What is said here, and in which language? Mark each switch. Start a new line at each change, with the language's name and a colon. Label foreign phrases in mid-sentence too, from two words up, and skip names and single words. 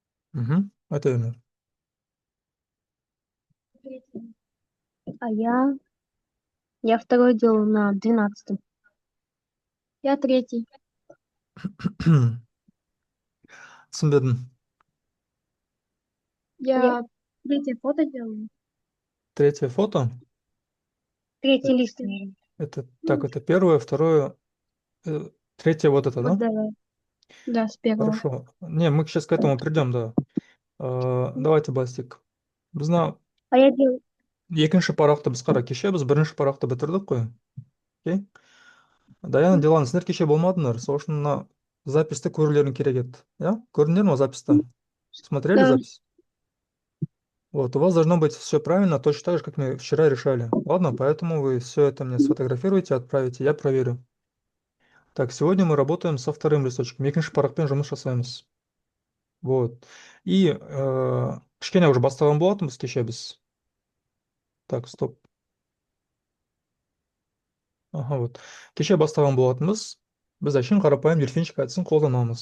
Kazakh: Айта беріңіз.
Russian: А я второй делал на 12-м. Я третий.
Kazakh: Түсінбедім.
Russian: Я третье фото делаю. Третье фото. Третий лист, наверное. Это первое, второе, третье вот это, Вот да? давай. Да, с первого. Хорошо. Не, мы сейчас к этому придем, да.
Kazakh: Давайте бастик. Біздің
Russian: А я делаю.
Kazakh: екінші парақты біз қара кеше біз бірінші парақты бітірдік қой. Окей? Даяна, Дилан, сіздер кеше болмадыңдар. Сол үшін мына записьті көрулерің керек еді. Ja? Көрдіңдер ме записьті?
Russian: Смотрели Да. запись? Вот, у вас должно быть все правильно, точно так же, как мы вчера решали. Ладно, поэтому вы все это мне сфотографируете, отправите, я проверю. Так, сегодня мы работаем со вторым листочком.
Kazakh: Екінші парақпен жұмыс жасаймыз.
Russian: Вот.
Kazakh: И кішкене уже бастаған болатынбыз кеше біз.
Russian: Так, стоп. Ага, вот.
Kazakh: Кеше бастаған болатынбыз. Біз әшейін қарапайым дельфинчик әдісін қолданамыз.